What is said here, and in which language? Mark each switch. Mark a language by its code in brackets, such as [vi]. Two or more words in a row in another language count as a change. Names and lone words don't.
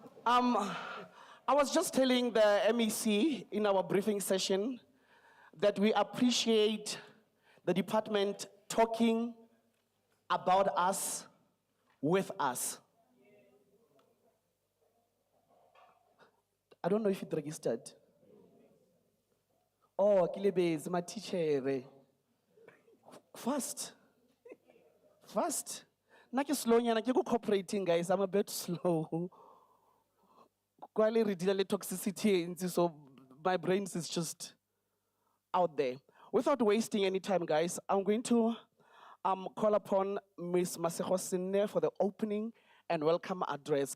[en] I was just telling the MEC in our briefing session that we appreciate the department talking about us with us. I don't know if it registered. Oh, Kilebez, my teacher. Fast. Fast. [tn] Na ke [en] slow [tn] nyana ke go [en] cooperating guys. I'm a bit slow. Quite ridiculous toxicity, so my brain is just out there. Without wasting any time, guys, I'm going to call upon Ms. Masego Sinne for the opening and welcome address.